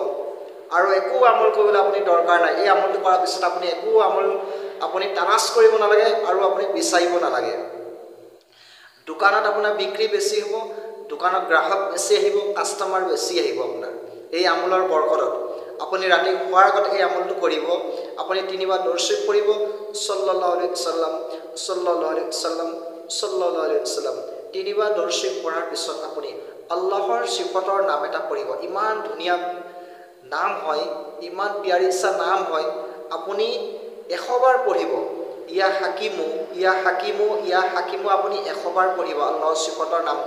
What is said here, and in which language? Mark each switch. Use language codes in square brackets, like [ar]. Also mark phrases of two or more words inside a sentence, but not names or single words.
[as] আৰু একো আমল কৰিবলৈ আপুনি দৰকাৰ নাই। এই আমলটো কৰাৰ পিছত আপুনি একো আমল আপুনি তালাচ কৰিব নালাগে আৰু আপুনি বিচাৰিব নালাগে। দোকানত আপোনাৰ বিক্ৰী বেছি হ'ব, দোকানত গ্ৰাহক বেছি আহিব, কাষ্টমাৰ বেছি আহিব আপোনাৰ এই আমলৰ বৰকতত। আপুনি ৰাতি শোৱাৰ আগত এই আমলটো কৰিব। আপুনি 3 বাৰ দৰুদ শৰীফ পঢ়িব, [ar] صلى الله عليه وسلم صلى الله عليه وسلم صلى الله عليه وسلم. [as] 3 বাৰ দৰুদ শৰীফ পঢ়াৰ পিছত আপুনি আল্লাহৰ সিফতৰ নাম এটা পঢ়িব। ইমান ধুনীয়া নাম হয়, ইমান পিয়াৰিচা নাম হয়, আপুনি 100 বাৰ পঢ়িব। [ar] يا حكيم يا حكيم يا حكيم [as] আপুনি 100 বাৰ পঢ়িব আল্লাহৰ সিফতৰ নামটো।